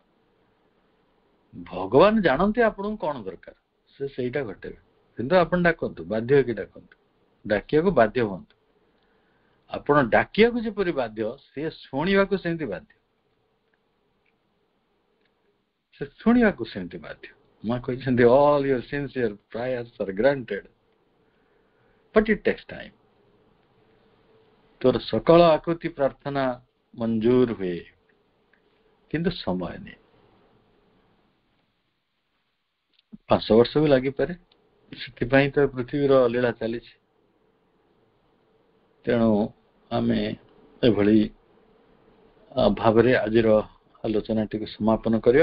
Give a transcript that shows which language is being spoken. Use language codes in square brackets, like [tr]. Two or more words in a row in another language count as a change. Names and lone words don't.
[or] ଭଗବାନ ଜାଣନ୍ତି ଆପଣଙ୍କୁ କଣ ଦରକାର, ସେ ସେଇଟା ଘଟେଇବେ। କିନ୍ତୁ ଆପଣ ଡାକନ୍ତୁ, ବାଧ୍ୟ ହେଇକି ଡାକନ୍ତୁ, ଡାକିବାକୁ ବାଧ୍ୟ ହୁଅନ୍ତୁ। ଆପଣ ଡାକିବାକୁ ଯେପରି ବାଧ୍ୟ, ସିଏ ଶୁଣିବାକୁ ସେମିତି ବାଧ୍ୟ। ସେ ଶୁଣିବାକୁ ସେମିତି ବାଧ୍ୟ। ମା କହିଛନ୍ତି [en] all your sincere prayers are granted but it takes time। [or] ତୋର ସକଳ ଆକୁତି ପ୍ରାର୍ଥନା ମଞ୍ଜୁର ହୁଏ, କିନ୍ତୁ ସମୟ ନିଏ। 500 ବର୍ଷ ବି ଲାଗିପାରେ, ସେଥିପାଇଁ ତ ପୃଥିବୀର ଲୀଳା ଚାଲିଛି। ତେଣୁ ଆମେ ଏଭଳି ଭାବରେ ଆଜିର ଆଲୋଚନାଟିକୁ ସମାପନ କରିବା।